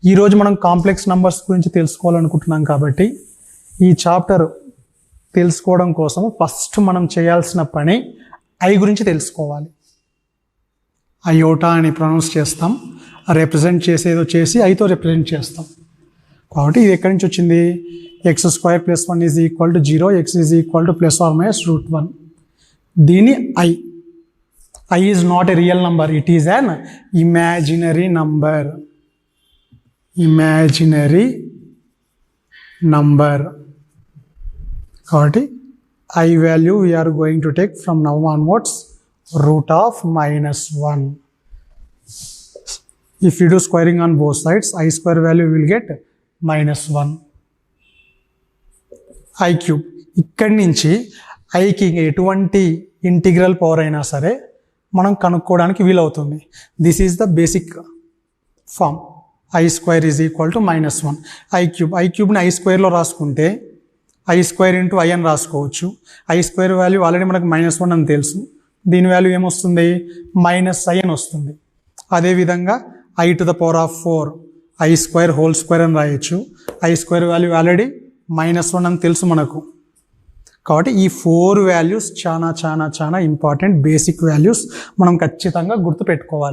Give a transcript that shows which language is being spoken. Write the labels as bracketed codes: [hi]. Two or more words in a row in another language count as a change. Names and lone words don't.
[te] ఈరోజు మనం [en] complex numbers [te] గురించి తెలుసుకోవాలనుకుంటున్నాం కాబట్టి ఈ చాప్టర్ తెలుసుకోవడం కోసం ఫస్ట్ మనం చేయాల్సిన పని ఐ గురించి తెలుసుకోవాలి. అయోటా అని ప్రొనౌన్స్ చేస్తాం, రిప్రజెంట్ చేసేదో చేసి ఐతో రిప్రజెంట్ చేస్తాం. కాబట్టి ఇది ఎక్కడి నుంచి వచ్చింది? x² + 1 = 0, x = ±√1. దీని ఐ. [en] I is not a real number, it is an imaginary number. Imaginary number. కాబట్టి I value we are going to take from now onwards √(-1). If you do squaring on both sides, I² value we will get -1. [te] I³ ఇక్కడి నుంచి ఐకి ఎటువంటి [en] integral power [te] అయినా సరే మనం కనుక్కోవడానికి వీలవుతుంది. [en] This is the basic form. I² = -1. [te] I³ ని I² రాసుకుంటే I² × I అని రాసుకోవచ్చు. I² [en] value already [te] మనకు -1 అని తెలుసు. దీని వాల్యూ ఏమొస్తుంది? -i అని వస్తుంది. అదేవిధంగా I⁴ I² అని రాయొచ్చు. I² [en] value already [te] -1 అని తెలుసు మనకు. కాబట్టి ఈ 4 వాల్యూస్ చాలా [en] important basic values [te] మనం ఖచ్చితంగా గుర్తుపెట్టుకోవాలి.